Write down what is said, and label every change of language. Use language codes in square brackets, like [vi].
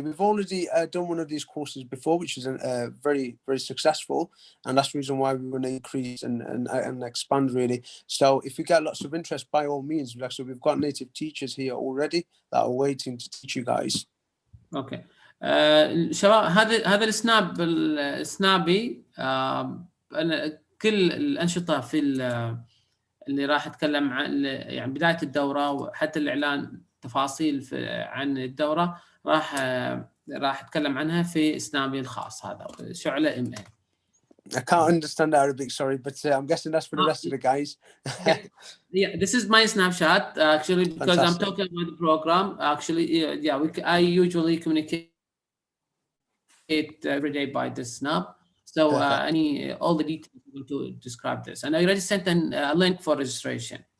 [en] We've already done one of these courses before, which is very, very successful. And that's the reason why we want to increase and expand, really. So if you get lots of interest, by all means, we've got native teachers here already that are waiting to teach you guys. Okay. [ar] شباب هذا السنابي أنا كل الأنشطة في اللي راح أتكلم عن يعني بداية الدورة وحتى الإعلان تفاصيل عن الدورة راح راح أتكلم عنها في سنابي الخاص هذا شعلة MA. [en] I can't understand Arabic, sorry, but I'm guessing that's for the rest of the guys. Yeah, this is my snapshot actually, because Fantastic. I'm talking about the program. Actually, yeah, I usually communicate every day by this snap. So all the details to describe this, and I already sent a link for registration.